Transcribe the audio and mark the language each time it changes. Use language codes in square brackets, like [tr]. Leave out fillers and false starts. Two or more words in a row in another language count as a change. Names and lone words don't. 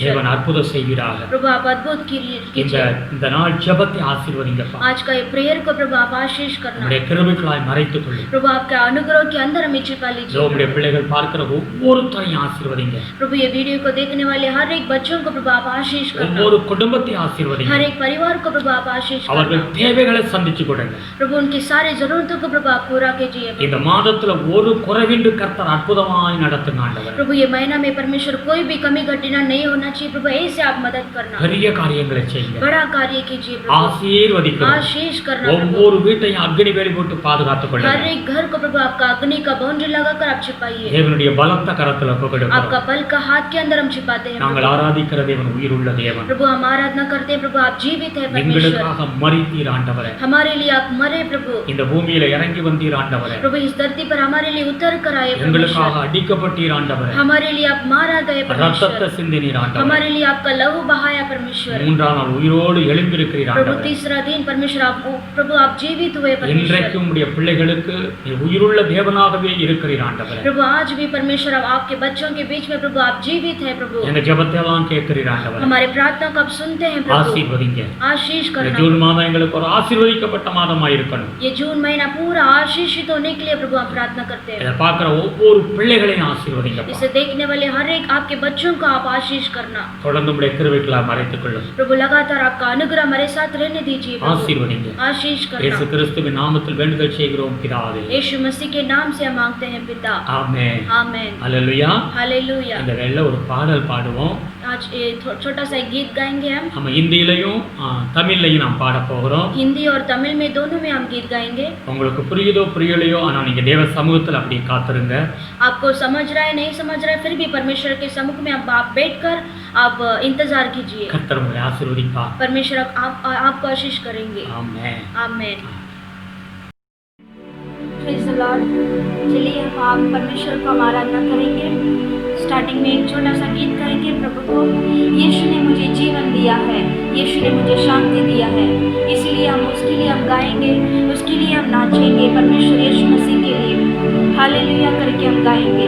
[ta] தேவன் அற்புதம் செய்கிறார். [hi] प्रभु आप अद्भुत कीजिए। [ta] இந்த நாள் ஜெபத்தை ஆசீர்வதிங்கப்பா. [hi] आज का ये प्रेयर को प्रभु आप आशीष करना। [ta] உம்முடைய கிருபைகளாய் மறைத்துக் கொள்ளுங்க. [hi] प्रभु आपके अनुग्रह के अंदर हमें छिपा लीजिए। [ta] உம்முடைய பிள்ளைகள் பார்க்கிற ஒவ்வொருத்தரையும் ஆசீர்வதிங்க. [hi] प्रभु ये वीडियो को देखने वाले हर एक बच्चों को प्रभु आप आशीष करना। [ta] ஒவ்வொரு குடும்பத்தையும் ஆசீர்வதிங்க. [hi] हर एक परिवार को प्रभु आप आशीष [ta] அவர்கள் [hi] करना। [ta] தேவைகளை சந்திச்சு கொடுங்க. [hi] प्रभु उनकी सारी जरूरतों को प्रभु आप पूरा कीजिए। [ta] இந்த மாதத்துல ஒரு குறைவின்றி கர்த்தர் அற்புதமாய் நடத்துங்க ஆண்டவரே. [hi] प्रभु ये महीना में परमेश्वर कोई भी कमी घटना नहीं होना चाहिए प्रभु, ऐसे आप मदद करना। [ta] பெரிய காரியங்களை செய்யுங்க. [hi] बड़ा कार्य कीजिए प्रभु, [ta] ஆசீர்வதிக்கிறோம். [hi] आशीष करना प्रभु। [ta] ஒவ்வொரு வீட்டையும் அக்னி வேலி போட்டு பாதுகாத்துக் [hi] हर [ta] கொள்ளுங்க. [hi] एक घर को प्रभु आपका अग्नि का बाउंड्री लगाकर आप छिपाइए। [ta] தேவனுடைய பலத்த கரத்துல ஒப்புக்கொடுக்கிறோம். [hi] आपका बल का हाथ के अंदर हम छिपाते हैं [ta] நாங்கள் ஆராதிக்கிற தேவன் உயிருள்ள தேவன். [hi] प्रभु। हम आराधना करते हैं प्रभु, आप जीवित है परमेश्वर। [ta] எங்களுக்காக மரித்தீர் ஆண்டவரே. [hi] हमारे लिए आप मरे प्रभु। [ta] இந்த பூமியில இறங்கி வந்தீர் ஆண்டவரே. [hi] प्रभु इस धरती पर हमारे लिए उतर कर आए [ta] எங்களுக்காக [hi] परमेश्वर। [ta] அடிக்கப்பட்டீர் ஆண்டவரே. [hi] हमारे लिए आप मारा गए [ta] ரத்தத்தை [hi] परमेश्वर। [ta] சிந்தினீர் ஆண்டவரே. [hi] हमारे लिए आपका लहू बहाया परमेश्वर। [ta] 3ஆம் நாள் உயிரோடு எழும்பியிருக்கிறீர் [hi] प्रभु [ta] ஆண்டவரே. [hi] तीसरा दिन परमेश्वर आप प्रभु आप जीवित हुए परमेश्वर। [ta] இன்றைக்கும் உம்முடைய பிள்ளைகளுக்கு நீ உயிருள்ள தேவனாகவே இருக்கிறீர் ஆண்டவரே. [hi] प्रभु आज भी परमेश्वर अब आपके बच्चों के बीच में प्रभु आप जीवित है प्रभु। [ta] எங்க ஜெபத்தை எல்லாம் கேட்கிறீர் ஆண்டவரே. [hi] हमारे प्रार्थना को आप सुनते हैं प्रभु, [ta] ஆசீர்வதிங்க. [hi] आशीष [ta] இந்த [hi] करना। [ta] ஜூன் மாதம் எங்களுக்கு ஒரு ஆசீர்வதிக்கப்பட்ட மாதமாய் இருக்கணும். [hi] ये जून महीना पूरा आशीषित होने के लिए प्रभु हम प्रार्थना करते हैं। [ta] இதை பார்க்கிற ஒவ்வொரு பிள்ளைகளையும் ஆசீர்வதிங்கப்பா. [hi] इसे देखने वाले हर एक आपके बच्चों को आप आशीष करना [ta] தொடர்ந்து உம்முடைய கிருபைகளால் மறைத்துக் கொள்ளும். [hi] प्रभु। लगातार आपका अनुग्रह हमारे साथ रहने दीजिए प्रभु, [ta] ஆசீர்வதிங்க. [hi] आशीष [ta] இயேசு [hi] करना। [ta] கிறிஸ்துவின் நாமத்தில் வேண்டுதல் செய்கிறோம் பிதாவே. [hi] यीशु मसीह के नाम से हम मांगते हैं पिता, [ta] ஆமென். [hi] आमेन, [ta] அல்லேலூயா. [hi] हालेलुया। [ta] இந்த வேளையில ஒரு பாடல் பாடுவோம். [hi] आज ये छोटा सा गीत गाएंगे हम। [ta] நம்ம ஹிந்தியிலையும் தமிழ்லையும் நாம் பாட போகிறோம். [hi] हिंदी और तमिल में दोनों में हम गीत गाएंगे। [ta] உங்களுக்கு புரியுதோ புரியலையோ ஆனா நீங்க தேவ சமூகத்தில் அப்படியே காத்திருங்க. [hi] आपको समझ रहा है नहीं समझ रहा है, फिर भी परमेश्वर के सम्मुख में आप बैठकर आप इंतजार कीजिए। [ta] கர்த்தர் உங்களை ஆசீர்வதிப்பார். [hi] परमेश्वर आपको आशीष करेंगे। [ta] ஆமென். [hi] आमेन। [en] Praise the Lord. [hi] चलिए हम आप परमेश्वर को हम आराधना करेंगे। स्टार्टिंग में एक छोटा सा गीत करेंगे प्रभु को। यीशु ने मुझे जीवन दिया है, यीशु ने मुझे शांति दिया है, इसलिए हम उसके लिए हम गाएंगे, उसके लिए हम नाचेंगे, परमेश्वर यीशु मसीह के लिए हालेलुया करके हम गाएंगे।